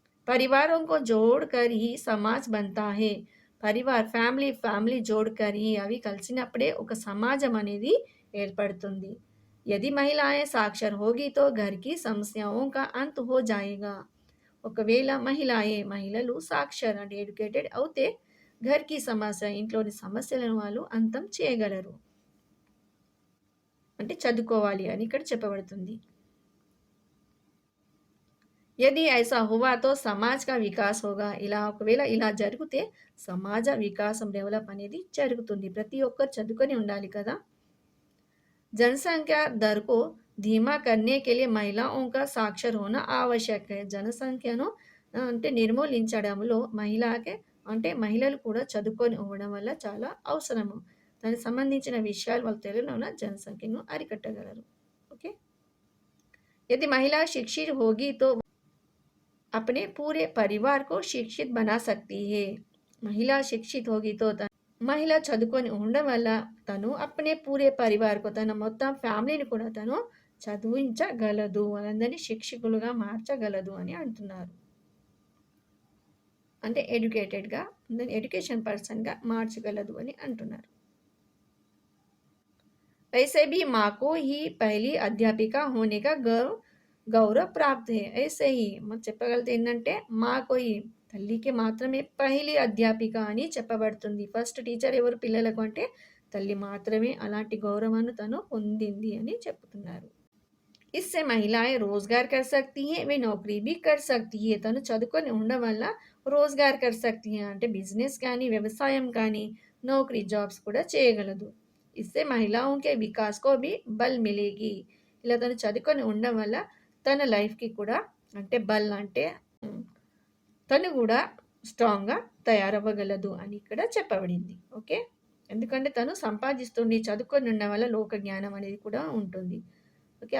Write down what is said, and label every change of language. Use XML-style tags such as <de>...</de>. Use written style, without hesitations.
<hi>परिवारों को जोड़कर ही समाज बनता है.</hi> <te>परिवार ఫ్యామిలీ</te> <hi>जोड़कर ही</hi> <te>అవి కలిసినప్పుడే ఒక సమాజం అనేది ఏర్పడుతుంది.</te> <hi>यदि महिलाएं साक्षर होगी तो घर की समस्याओं का अंत हो जाएगा.</hi> <te>ఒకవేళ మహిళలు సాక్షర అంటే ఎడ్యుకేటెడ్ అవుతే ఘర్‌కి సమస్య ఇంట్లోని సమస్యలను వాళ్ళు అంతం చేయగలరు. అంటే చదువుకోవాలి అని ఇక్కడ చెప్పబడుతుంది.</te> <hi>యది ఐసా హువా తో సమాజ్ కా వికాస్ హోగా.</hi> <te>ఇలా ఒకవేళ ఇలా జరిగితే సమాజ వికాసం డెవలప్ అనేది జరుగుతుంది. ప్రతి ఒక్కరు చదువుకొని ఉండాలి కదా!</te> <hi>जनसंख्या दर को धीमा करने के लिए महिलाओं का साक्षर होना आवश्यक है.</hi> <te>జనసంఖ్యను అంటే నిర్మూలించడంలో మహిళలు కూడా చదువుకొని ఉండడం వల్ల చాలా అవసరము. దానికి సంబంధించిన విషయాలు వాళ్ళు తెలియడం వల్ల జనసంఖ్యను అరికట్టగలరు. ఓకే.</te> <hi>यदि महिला शिक्षित होगी तो अपने पूरे परिवार को शिक्षित बना सकती है. महिला शिक्षित होगी तो</hi> <te>మహిళ చదువుకొని ఉండడం వల్ల తను అప్నే పూరే పరివార్‌కు తన మొత్తం ఫ్యామిలీని కూడా తను చదివించగలదు. వాళ్ళందరినీ శిక్షకులుగా మార్చగలదు అని అంటున్నారు. అంటే ఎడ్యుకేటెడ్‌గా ఎడ్యుకేషన్ పర్సన్‌గా మార్చగలదు అని అంటున్నారు.</te> <hi>वैसे भी माँ को ही पहली अध्यापिका होने का गौरव प्राप्त है. ऐसे ही</hi> <te>మనం చెప్పగలిగితే ఏంటంటే మాకోయి తల్లికి మాత్రమే పహిలి అధ్యాపిక అని చెప్పబడుతుంది. ఫస్ట్ టీచర్ ఎవరు పిల్లలకు అంటే తల్లి మాత్రమే. అలాంటి గౌరవాన్ని తను పొందింది అని చెప్తున్నారు.</te> <hi>इससे महिलाएं रोजगार कर सकती हैं, वे नौकरी भी कर सकती है.</hi> <te>తను చదువుకొని ఉండడం వల్ల</te> <hi>రోజ్గార్ కర్ సక్తి है</hi> <te>అంటే బిజినెస్ కానీ వ్యవసాయం కానీ నౌకరీ జాబ్స్ కూడా చేయగలదు.</te> <hi>इससे महिलाओं के विकास को भी बल मिलेगी.</hi> <te>ఇలా తను చదువుకొని ఉండడం వల్ల తన లైఫ్‌కి కూడా అంటే బల్ అంటే తను కూడా స్ట్రాంగ్‌గా తయారవ్వగలదు అని ఇక్కడ చెప్పబడింది. ఓకే. ఎందుకంటే తను సంపాదిస్తుంది. చదువుకొని ఉండడం వల్ల లోక జ్ఞానం అనేది కూడా ఉంటుంది. ఓకే.</te>